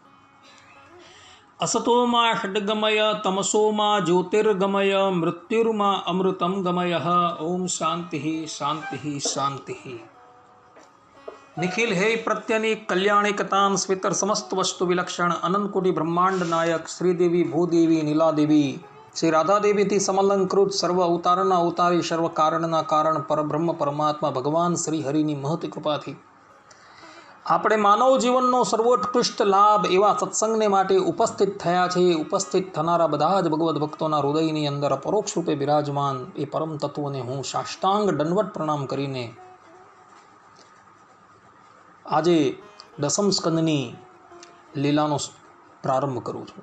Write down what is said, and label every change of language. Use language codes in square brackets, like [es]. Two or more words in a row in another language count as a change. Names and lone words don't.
[sa] असतो मा षड्गमय तमसो मा ज्योतिर्गमय मृत्युर्मा अमृतं गमय। ओम शांति शांति शांति। निखिल हे प्रत्यनि कल्याणिकतां स्वितर समस्त वस्तु विलक्षण अनंत कोटि ब्रह्मांड नायक श्रीदेवी भूदेवी नीलादेवी श्री राधा देवी [gu] थी समलंकृत सर्व अवताરના અવતારી સર્વ કારણના કારણ પરબ્રહ્મ પરમાત્મા ભગવાન શ્રી હરિની મહત કૃપાથી આપણે માનવ જીવનનો સર્વોત્કૃષ્ટ લાભ એવા સત્સંગને માટે ઉપસ્થિત થયા છે। ઉપસ્થિત થનારા બધા જ ભગવદ્ ભક્તોના હૃદયની અંદર અપરોક્ષ રૂપે બિરાજમાન એ પરમ તત્વને હું સાષ્ટાંગ દંડવત પ્રણામ કરીને આજે દસમ સ્કંદની લીલાનો પ્રારંભ કરું છું।